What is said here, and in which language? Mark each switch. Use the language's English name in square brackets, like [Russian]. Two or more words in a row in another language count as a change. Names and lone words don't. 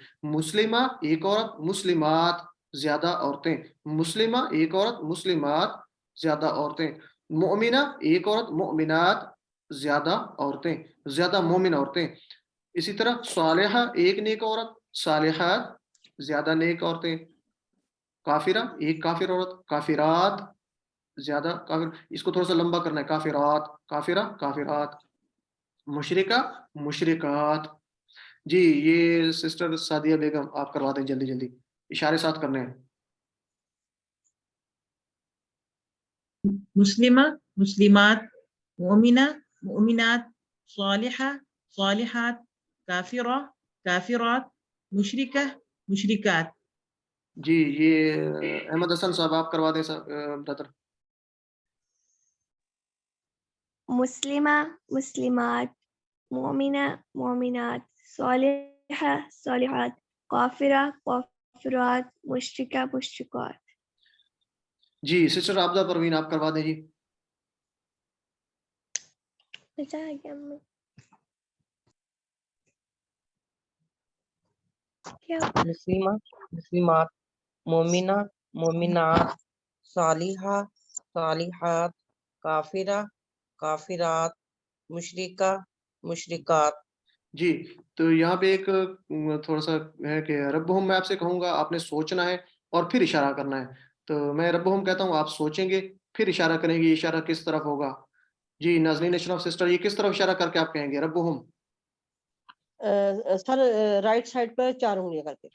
[Urdu] مسلمہ ایک عورت، مسلمات زیادہ عورتیں، مسلمہ ایک عورت، مسلمات زیادہ عورتیں، مومنہ ایک عورت، مومنات زیادہ عورتیں، زیادہ مومن عورتیں. اسی طرح صالحہ ایک نیک عورت، صالحات زیادہ نیک عورتیں، کافرہ ایک کافر عورت، کافرات زیادہ کافر. اس کو تھوڑا سا لمبا کرنا ہے, [Arabic] كافرات، كافرة، كافرات، مشركة، مشركات. [Urdu] جی، یہ سسٹر سعدیہ بیگم آپ کروا دیں جلدی جلدی، اشارے ساتھ کرنے ہیں. [Arabic] مسلمة، مسلمات، مؤمنة، مؤمنات، صالحة، صالحات، كافرة، كافرات، مشركة، مشركات. [Urdu] جی، یہ احمد حسن صاحب آپ کروا دیں برادر. [Arabic] مسلمة، مسلمات، مؤمنة، مؤمنات، صالحة، صالحات، كافرة، كافرات، مشركة، مشركات. [Urdu] جی، سسٹر عابدہ پروین آپ کروا دیں جی. بچا گیا میں کیا [Arabic] مسلمة، مسلمات، مؤمنة، مؤمنات، صالحة، صالحات، كافرة، كافرات، مشركة، مشركات. [Urdu] جی، تو یہاں پے ایک تھوڑا سا ہے کہ ربہم میں آپ سے کہوں گا، آپ نے سوچنا ہے اور پھر اشارہ کرنا ہے. تو میں ربہم کہتا ہوں، آپ سوچیں گے پھر اشارہ کریں گے، یہ اشارہ کس طرف ہوگا. جی نازنین اشرف سسٹر، یہ کس طرف اشارہ کر کے آپ کہیں گے ربہم. سر [English] right side [Urdu] پر 4 انگلیاں کر کے.